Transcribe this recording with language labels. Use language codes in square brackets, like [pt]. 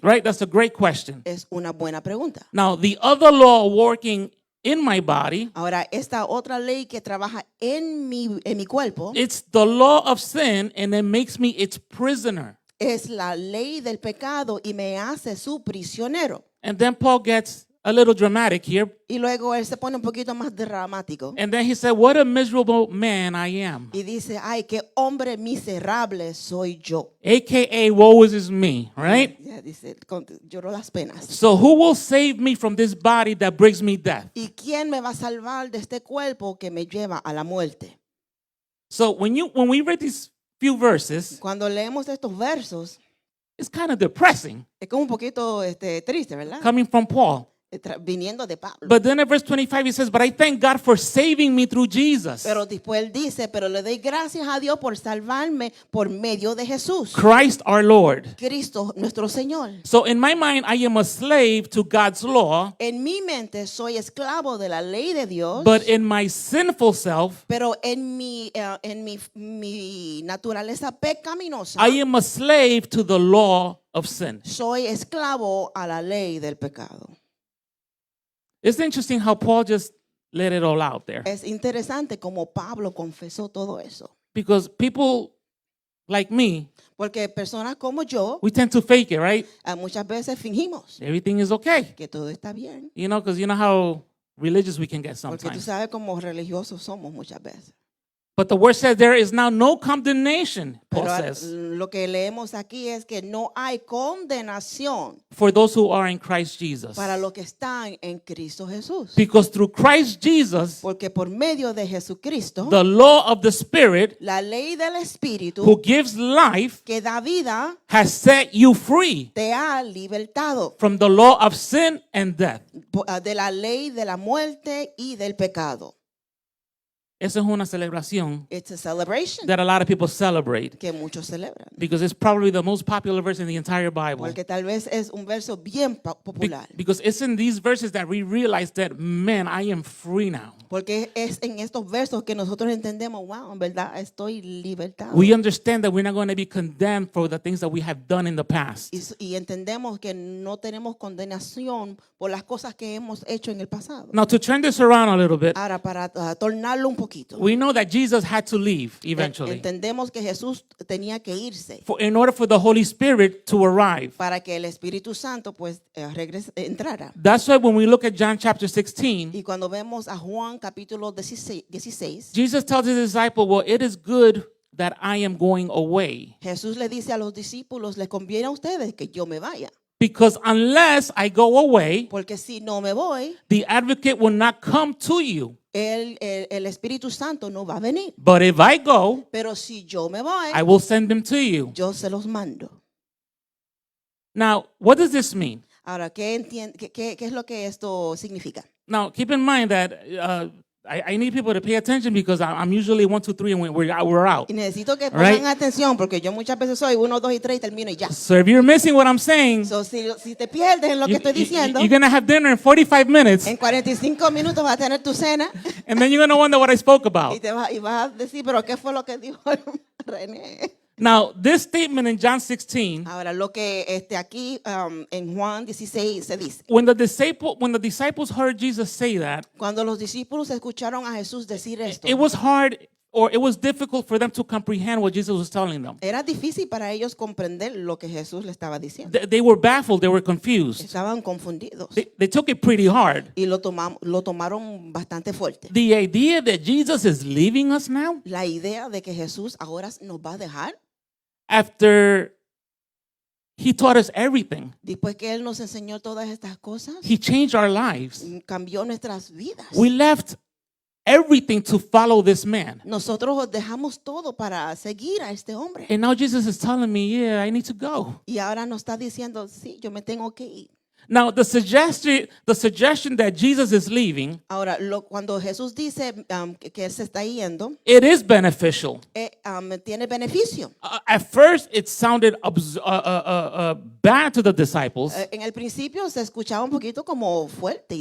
[en] Right? That's a great question. [es] Es una buena pregunta. [en] Now, the other law working in my body, [es] Ahora, esta otra ley que trabaja en mi cuerpo [en] it's the law of sin, and it makes me its prisoner. [es] es la ley del pecado y me hace su prisionero. [en] And then Paul gets a little dramatic here. [es] Y luego él se pone un poquito más dramático [en] And then he said, what a miserable man I am. [es] y dice, ay, qué hombre miserable soy yo. [en] AKA, woe is me, right? [es] Ya dice, lloró las penas. [en] So who will save me from this body that brings me death? [es] ¿Y quién me va a salvar de este cuerpo que me lleva a la muerte? [en] So when we read these few verses, [es] Cuando leemos estos versos, [en] it's kind of depressing [es] es como un poquito triste, ¿verdad? [en] coming from Paul. [es] Viniendo de Pablo. [en] But then in verse 25 he says, but I thank God for saving me through Jesus, [es] Pero después él dice, pero le doy gracias a Dios por salvarme por medio de Jesús, [en] Christ our Lord. [es] Cristo nuestro Señor. [en] So in my mind, I am a slave to God's law, [es] En mi mente soy esclavo de la ley de Dios, [en] but in my sinful self, [es] pero en mi naturaleza pecaminosa [en] I am a slave to the law of sin. [es] soy esclavo a la ley del pecado. [en] It's interesting how Paul just let it all out there. [es] Es interesante como Pablo confesó todo eso, [en] Because people like me, [es] porque personas como yo [en] we tend to fake it, right? [es] muchas veces fingimos [en] Everything is okay. [es] que todo está bien, [en] You know, because you know how religious we can get [es] porque tú [en] sometimes. [es] sabes cómo religiosos somos muchas veces. [en] But the word says there is now no condemnation, Paul [es] Pero [en] says, [es] lo que leemos aquí es que no hay condenación [en] for those who are in Christ Jesus. [es] para los que están en Cristo Jesús. [en] Because through Christ Jesus, [es] Porque por medio de Jesucristo, [en] the law of the Spirit [es] la ley del [en] who [es] Espíritu [en] gives life [es] que da vida [en] has set you free [es] te ha libertado [en] from the law of sin and death. [es] de la ley de la muerte y del pecado. Esa es una celebración [en] It's a celebration that a lot of people celebrate [es] que muchos celebran. [en] because it's probably the most popular verse in the entire Bible. [es] Porque tal vez es un verso bien popular. [en] Because it's in these verses that we realize that, man, I am free now. [es] Porque es en estos versos que nosotros entendemos, wow, en verdad estoy libertado. [en] We understand that we're not going to be condemned for the things that we have done in the past. [es] Y entendemos que no tenemos condenación por las cosas que hemos hecho en el pasado. [en] Now, to turn this around a little bit, [es] Ahora, para tornarlo un poquito, [en] we know that Jesus had to leave eventually [es] entendemos que Jesús tenía que irse [en] in order for the Holy Spirit to arrive. [es] para que el Espíritu Santo pues entrara. [en] That's why when we look at John chapter 16, [es] Y cuando vemos a Juan capítulo 16, [en] Jesus tells his disciple, well, it is good that I am going away. [es] Jesús le dice a los discípulos, les conviene a ustedes que yo me vaya. [en] Because unless I go away, [es] Porque si no me voy, [en] the advocate will not come to you. [es] el Espíritu Santo no va a venir. [en] But if I go, [es] Pero si yo me voy, [en] I will send them to you. [es] yo se los mando. [en] Now, what does this mean? [es] Ahora, ¿qué es lo que esto significa? [en] Now, keep in mind that I need people to pay attention because I'm usually 1, 2, 3 and we're out. [es] Y necesito que [en] Right. [es] pongan atención porque yo muchas veces soy 1, 2 y 3 y termino y ya. [en] So if you're missing what I'm saying, [es] So, si te pierdes en lo que estoy diciendo, [en] you're going to have dinner in 45 minutes [es] en 45 minutos vas a tener tu cena [en] and then you're going to wonder what I spoke [es] y [en] about. [es] y vas a decir, pero ¿qué fue lo que dijo René? [en] Now, this statement in John 16, [es] Ahora, lo que aquí en Juan 16 se dice. [en] when the disciples heard Jesus say that, [es] Cuando los discípulos escucharon a Jesús decir esto, [en] it was hard or it was difficult for them to comprehend what Jesus was telling them. [es] era difícil para ellos comprender lo que Jesús le estaba diciendo. [en] They were baffled, they were confused. [es] Estaban confundidos [en] They took it pretty hard. [es] y lo tomaron bastante fuerte. [en] The idea that Jesus is leaving us now [es] La idea de que Jesús ahora nos va a dejar [en] after he taught us everything. [es] después que Él nos enseñó todas estas cosas, [en] He changed our lives. [es] cambió nuestras vidas. [en] We left everything to follow this man. [es] Nosotros dejamos todo para seguir a este hombre. [en] And now Jesus is telling me, yeah, I need to go. [es] Y ahora nos está diciendo, sí, yo me tengo que ir. [en] Now, the suggestion that Jesus is leaving, [es] Ahora, cuando Jesús dice que Él se está yendo, [en] it is beneficial. [es] tiene beneficio. [en] At first, it sounded bad to the disciples. [es] En el principio se escuchaba un poquito como fuerte. Y